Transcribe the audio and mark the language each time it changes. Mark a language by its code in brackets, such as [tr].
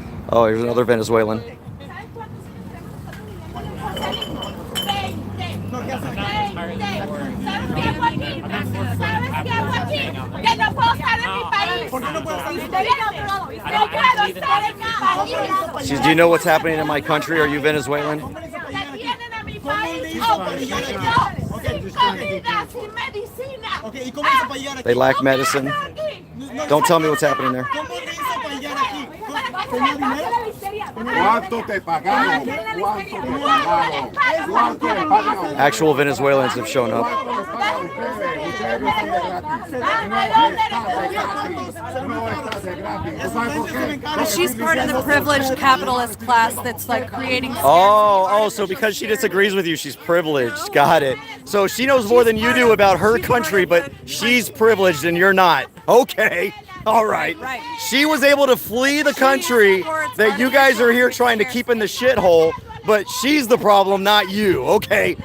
[en] oh, here's another Venezuelan. [es] ¿Sabes cuántos años tenemos nosotros viviendo en el país? 20. ¿Sabes qué hago aquí? ¿Sabes qué hago aquí? Que no puedo estar en mi país. ¿Por qué no puedo estar en mi país? No puedo estar en mi país. [en] Do you know what's happening in my country? Are you Venezuelan? [es] Detienen a mi país oprimido, sin comida, sin medicina. Ok, ¿y cómo hizo para llegar aquí? [en] They lack medicine. Don't tell me what's happening there. [es] ¿Cómo hizo para llegar aquí? ¿Tenía dinero? ¿Cuánto te pagaron? ¿Cuánto te pagaron? ¿Cuánto te pagaron? [en] Actual Venezuelans have shown up. [es] Ustedes no están de gratis. [en] She's part of the privileged capitalist class that's like creating. Oh, so because she disagrees with you, she's privileged. Got it. So she knows more than you do about her country, but she's privileged and you're not. Okay. All right. She was able to flee the country that you guys are here trying to keep in the shithole, but she's the problem, not you. Okay.